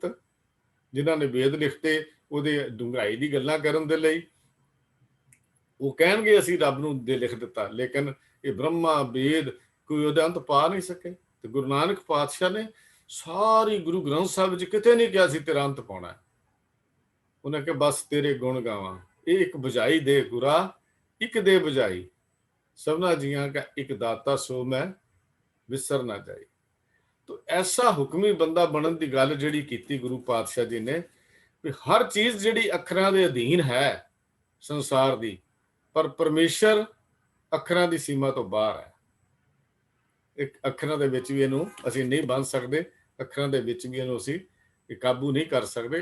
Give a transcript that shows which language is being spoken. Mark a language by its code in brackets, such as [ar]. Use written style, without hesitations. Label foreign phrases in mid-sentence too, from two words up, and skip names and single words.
[pa] ਜਿਨ੍ਹਾਂ ਨੇ ਵੇਦ ਲਿਖਤੇ ਉਹਦੇ ਡੂੰਘਾਈ ਦੀ ਗੱਲਾਂ ਕਰਨ ਦੇ ਲਈ ਉਹ ਕਹਿਣਗੇ ਅਸੀਂ ਰੱਬ ਨੂੰ ਦੇ ਲਿਖ ਦਿੱਤਾ, ਲੇਕਿਨ ਇਹ ਬ੍ਰਹਮਾ ਵੇਦ ਕੋਈ ਉਹਦਾ ਅੰਤ ਪਾ ਨਹੀਂ ਸਕੇ। ਤੇ ਗੁਰੂ ਨਾਨਕ ਪਾਤਸ਼ਾਹ ਨੇ ਸਾਰੀ ਗੁਰੂ ਗ੍ਰੰਥ ਸਾਹਿਬ ਵਿੱਚ ਕਿਤੇ ਨਹੀਂ ਕਿਹਾ ਸੀ ਤੇਰਾ ਅੰਤ ਪਾਉਣਾ। ਉਹਨੇ ਕਿਹਾ ਬਸ ਤੇਰੇ ਗੁਣ ਗਾਵਾਂ। ਇਹ ਇੱਕ ਬੁਝਾਈ ਦੇ ਗੁਰਾ, ਇੱਕ ਦੇ ਬੁਝਾਈ, ਸਭਨਾ ਜੀਆਂ ਕਾ ਏਕ ਦਾਤਾ ਸੋ ਮੈਂ ਵਿਸਰ ਨਾ ਜਾਈ। [hi] तो ऐसा [pa] ਹੁਕਮੀ ਬੰਦਾ ਬਣਨ ਦੀ ਗੱਲ ਜਿਹੜੀ ਕੀਤੀ ਗੁਰੂ ਪਾਤਸ਼ਾਹ ਜੀ ਨੇ, ਵੀ ਹਰ ਚੀਜ਼ ਜਿਹੜੀ ਅੱਖਰਾਂ ਦੇ ਅਧੀਨ ਹੈ ਸੰਸਾਰ ਦੀ, ਪਰ ਪਰਮੇਸ਼ਰ ਅੱਖਰਾਂ ਦੀ ਸੀਮਾ ਤੋਂ ਬਾਹਰ ਹੈ। ਇੱਕ ਅੱਖਰਾਂ ਦੇ ਵਿੱਚ ਵੀ ਇਹਨੂੰ ਅਸੀਂ ਨਹੀਂ ਬੰਨ੍ਹ ਸਕਦੇ, ਅੱਖਰਾਂ ਦੇ ਵਿੱਚ ਵੀ ਇਹਨੂੰ ਅਸੀਂ ਕਾਬੂ ਨਹੀਂ ਕਰ ਸਕਦੇ।